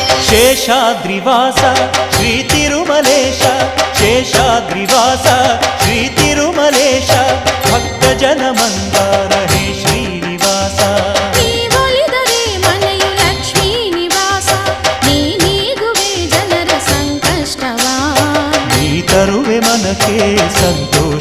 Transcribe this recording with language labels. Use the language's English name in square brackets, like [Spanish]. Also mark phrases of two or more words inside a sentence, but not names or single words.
[Telugu] శేషాద్రివాస శ్రీ తిరుమలేశ శేషాద్రివాస శ్రీ తిరుమలేశ భక్తజన మందార హే శ్రీనివాస [Kannada] ನೀವೊಲಿದರೆ ಮನೆಯು ಲಕ್ಷ್ಮೀ ನಿವಾಸ ನೀಗುವೆ ಜನರ ಸಂಕಷ್ಟವ ನೀ ತರುವೆ ಮನಕ್ಕೆ ಸಂತ